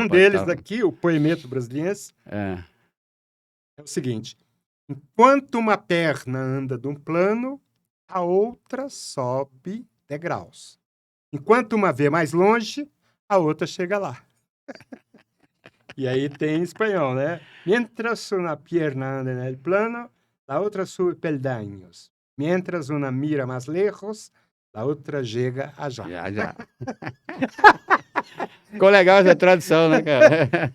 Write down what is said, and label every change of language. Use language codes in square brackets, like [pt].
[pt] Um deles daqui, o Poemeto Brasiliense, é o seguinte: enquanto uma perna anda de um plano, a outra sobe degraus. Enquanto uma vê mais longe, a outra chega lá. E aí tem em espanhol, né? [es] Mientras una pierna anda en el plano, la otra sube peldaños. Mientras una mira más lejos, [pt] a outra chega a já. Ficou legal essa tradução, né, cara?